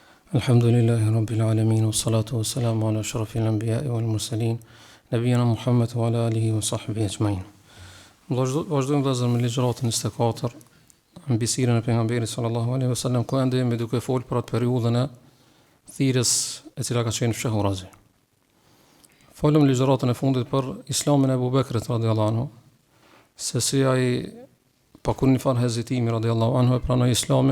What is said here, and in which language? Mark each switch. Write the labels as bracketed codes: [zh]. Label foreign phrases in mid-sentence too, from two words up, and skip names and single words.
[ar] الحمد لله رب العالمين، والصلاة والسلام على أشرف الأنبياء والمرسلين، نبينا محمد وعلى آله وصحبه أجمعين. [sq] Vazhdojmë vëllezër me ligjëratën 24, në bisedën e pejgamberit [ar] صلى الله عليه وسلم, [sq] ku ende jemi duke folur për atë periudhën e thirrjes e cila ka qenë fshehurazi. Folëm ligjëratën e fundit për Islamin e Abu Bekrit [ar] رضي الله عنه, [sq] se si ai pa kur një farë hezitimi [ar] رضي الله عنه [sq] e pranoi Islamin.